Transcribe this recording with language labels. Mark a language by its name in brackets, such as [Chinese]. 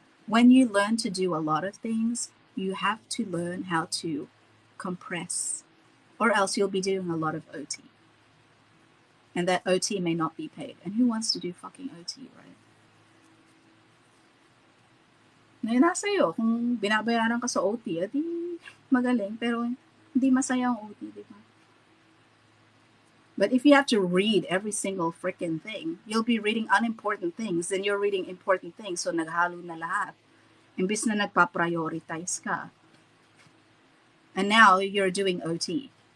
[English] When you learn to do a lot of things, you have to learn how to compress, or else you'll be doing a lot of OT. And that OT may not be paid. And who wants to do fucking OT, right? [Filipino] Ngayon nasa iyo, kung binabayaran ka sa OT, edi magaling, pero hindi masaya ang OT, di ba? [English] But if you have to read every single freaking thing, you'll be reading unimportant things, then you're reading important things, [Filipino] so naghalo na lahat. Imbis na nagpa-prioritize ka. [English] And now you're doing OT.